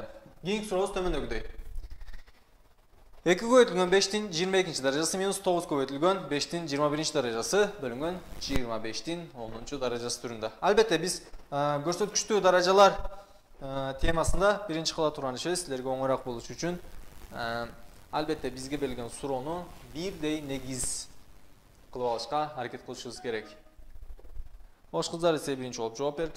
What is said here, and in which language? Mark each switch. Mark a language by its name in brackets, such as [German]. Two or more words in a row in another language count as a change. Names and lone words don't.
[Kyrgyz] Кийинки сурообуз төмөндөгүдөй. 2 көбөйтүлгөн 5'тин 22 даражасы минус 9 көбөйтүлгөн 5'тин 21 даражасы бөлүнгөн 25'тин 10 даражасы түрүндө. Албетте биз көрсөткүчтүү даражалар темасында биринчи кыла турган ишибиз силерге оңоюраак болуш үчүн албетте бизге берилген суроону бирдей негиз кылып алышка аракет кылышыбыз керек. Ош кыздар лицей биринчи болуп жооп бериптир.